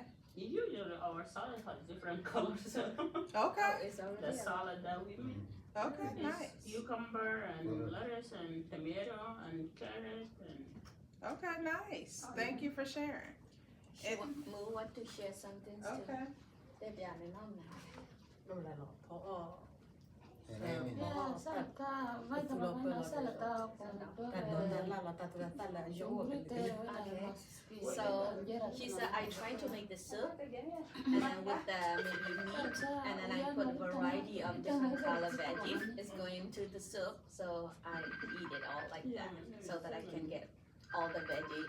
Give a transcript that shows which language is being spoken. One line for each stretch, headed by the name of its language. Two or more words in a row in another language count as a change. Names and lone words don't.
English: Usually our salad has different colors. Okay, The salad that we make okay, is nice. cucumber and lettuce and tomato and carrot and. Okay, nice. Thank you for sharing. Moo want to share something too. Okay.
Thai: แต่เดี๋ยวแนะนำนะ ไม่เป็นไรหรอกเพราะ
English: Yeah,
Portuguese: salata, vai trabalhar na salata,
English: So she said I try to make the soup and then with the maybe meat and then I put a variety of different color veggies. It's going to the soup, so I eat it all like that so that I can get all the veggies.